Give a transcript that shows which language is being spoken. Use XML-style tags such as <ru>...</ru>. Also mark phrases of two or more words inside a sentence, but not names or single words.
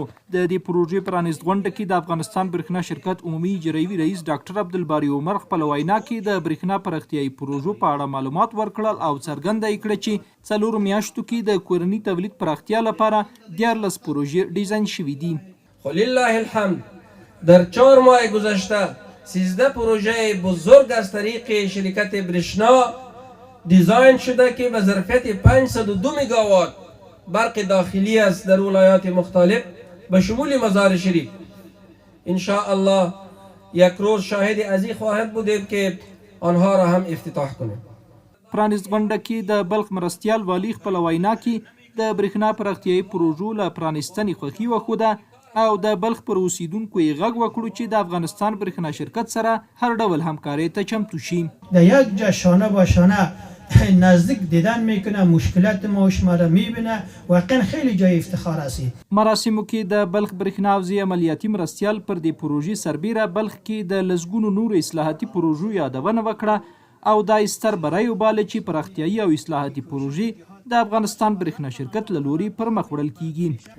<ps>د دې پروژې پرانیست غونډه کې د افغانستان برېښنا شرکت عمومي اجرایوي رئیس ډاکټر عبدالباري عمر خپل وینا کې د برېښنا پراختیایي پروژو په اړه معلومات ورکړل او څرګنده یې کړه چې 4 میاشتو کې د کورني تولید پراختیا لپاره 14 پروژې ډیزاین شوي دي.</ps> <ar>لله الحمد</ar> <fa>در 4 ماه گذشته 13 پروژه بزرگ از طریق شرکت برېښنا دیزاین شده که به ظرفیت 502 مگاوات برق داخلی است در ولایات مختلف به شمول مزار شریف.</fa> <ar>ان شاء الله</ar> <fa>یک روز شاهد ازی خواهد بودیم که آنها را هم افتتاح کنیم.</fa> <ps>پرانیست غونډه کې د بلخ مرستیال والی خپل وینا کې د برېښنا پراختیایي پروژو له پرانیستنې خوښي وښوده او د بلخ پر اوسیدونکو یې غږ وکړو چې د افغانستان برېښنا شرکت سره هر ډول همکاری ته چمتو شي.</ps> <fa>در یک جا شانه با شانه نزدیک دیدن میکنه، مشکلات ما و شما را میبینه، واقعا خیلی جای افتخار است.</fa> <ps>مراسمو کې د بلخ برېښنا حوزې عملیاتي مرستیال پر دې پروژې سربیره بلخ کې د لسګونو نورو اصلاحاتي پروژو یادونه وکړه او دا ستر بری وباله چې پراختیایي او اصلاحاتي پروژې د افغانستان برېښنا شرکت له لوري پر مخ وړل کیږي.</ps>